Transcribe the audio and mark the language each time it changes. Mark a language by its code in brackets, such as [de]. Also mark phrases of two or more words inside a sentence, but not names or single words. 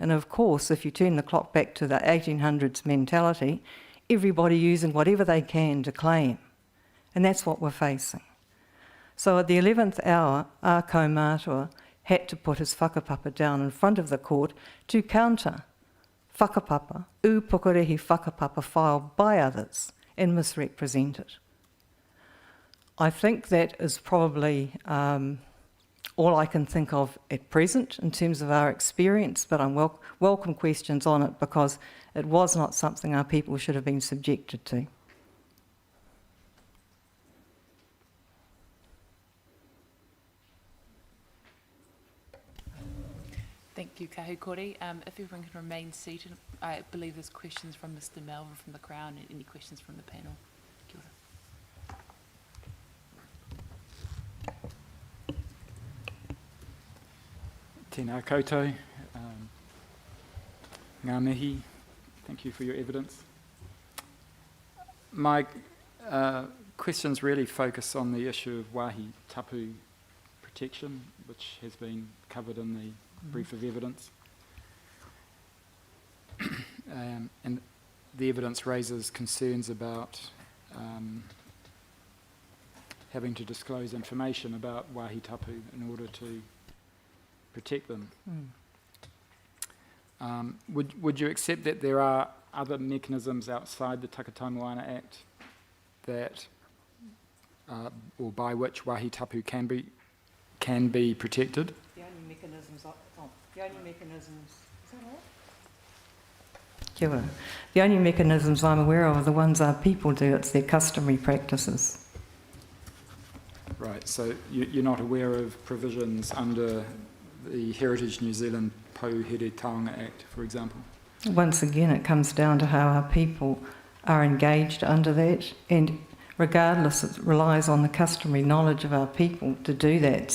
[en] And of course, if you turn the clock back to the 1800s mentality, everybody using whatever they can to claim. And that's what we're facing. So at the 11th hour, our kaumātua had to put his whakapapa down in front of the court to counter whakapapa, Upokorehe whakapapa filed by others and misrepresented. I think that is probably all I can think of at present in terms of our experience, but I'm welcome questions on it because it was not something our people should have been subjected to. Thank you, Kahukore. If everyone can remain seated, I believe there's questions from Mr. Melvin from the Crown and any questions from the panel. [mi] Kia ora. Tēnā koutou, ngā mihi, [en] thank you for your evidence. My questions really focus on the issue of [mi] wāhi tapu [en] protection, which has been covered in the brief of evidence. And the evidence raises concerns about having to disclose information about [mi] wāhi tapu [en] in order to protect them. Would you accept that there are other mechanisms outside the Takatamuana Act that, or by which [mi] wāhi tapu [en] can be protected? The only mechanisms, is that all? [mi] Kia ora. [en] The only mechanisms I'm aware of are the ones our people do. It's their customary practices. Right, so you're not aware of provisions under the Heritage New Zealand Pouhere Taonga Act, for example? Once again, it comes down to how our people are engaged under that, and regardless, it relies on the customary knowledge of our people to do that.